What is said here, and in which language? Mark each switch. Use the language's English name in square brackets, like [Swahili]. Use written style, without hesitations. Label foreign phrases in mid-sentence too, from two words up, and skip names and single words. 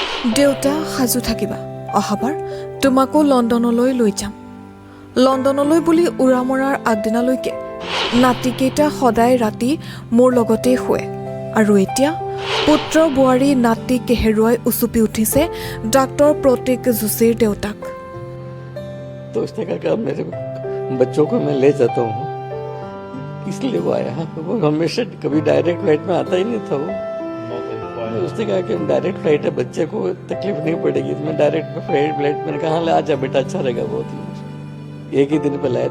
[Assamese] দেউতা সাজু থাকিবা অহাবাৰ তোমাকো লণ্ডনলৈ লৈ যাম লণ্ডনলৈ বুলি উৰা মৰাৰ আগদিনালৈকে নাতিকেইটা সদায় ৰাতি মোৰ লগতেই শুৱে আৰু এতিয়া পুত্ৰ বোৱাৰী নাতিক হেৰুৱাই উচুপি উঠিছে ডাক্তৰ প্ৰতীক যোশীৰ দেউতাক [Hindi] तो उसने कहा मेरे बच्चों को मैं ले जाता हूँ इसलिए वो आया वो हमेशा कभी [English] direct flight [Hindi] में आता ही नहीं था वो उसने कहा कि [English] direct flight [Hindi] है बच्चे को तकलीफ नहीं पड़ेगी मैं [English] direct flight [Hindi] मैंने कहा ले आ जा बेटा अच्छा रहेगा बहुत ही एक ही दिन पहले आया